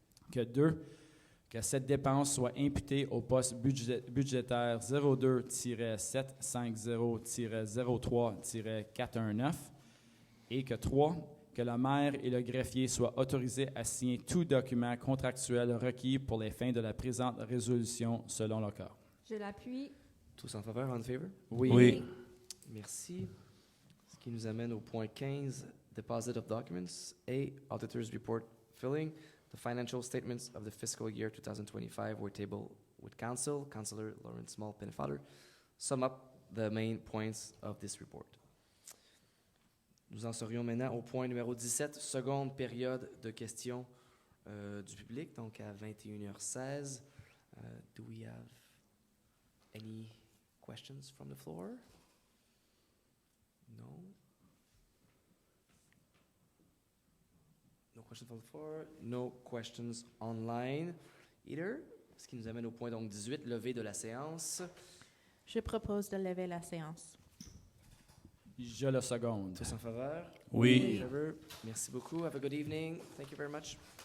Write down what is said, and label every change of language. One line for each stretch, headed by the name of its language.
French: Que cette dépense soit imputée au poste budgétaire 02-750-03-419 et que 3, que le maire et le greffier soient autorisés à signer tout document contractuel requis pour les fins de la présente résolution selon le cas. Je l'appuie. Tous en faveur, en favor? Oui. Merci. Ce qui nous amène au point 15,
English: Deposit of Documents. A, Auditor's Report Filling. The financial statements of the fiscal year 2025 were tabled with Council, Councillor Lawrence Small Pennefather. Sum up the main points of this report.
French: Nous en serions maintenant au point numéro 17, seconde période de questions du public, donc à 21h16.
English: Do we have any questions from the floor? No. No questions from the floor. No questions online either.
French: Ce qui nous amène au point donc 18, levée de la séance. Je propose de lever la séance. Je le seconde. Tous en faveur? Oui.
English: Favor?
French: Merci beaucoup.
English: Have a good evening. Thank you very much.